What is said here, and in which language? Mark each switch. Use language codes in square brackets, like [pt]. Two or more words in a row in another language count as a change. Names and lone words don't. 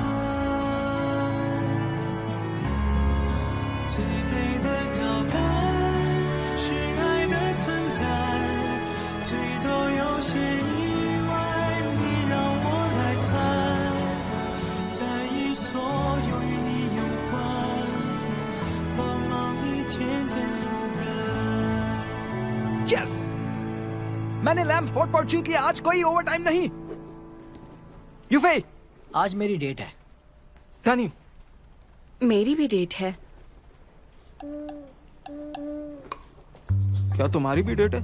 [zh] 最美的告白是爱的存在，最多有些意外，你让我来猜，在意所有与你有关，光芒一天天覆盖。 [hi] यस, मैंने [en] lamp hot pot [hi] जीत लिया। आज कोई ओवर टाइम नहीं। यूफे, आज मेरी डेट है। यानी मेरी भी डेट है। क्या तुम्हारी भी डेट है?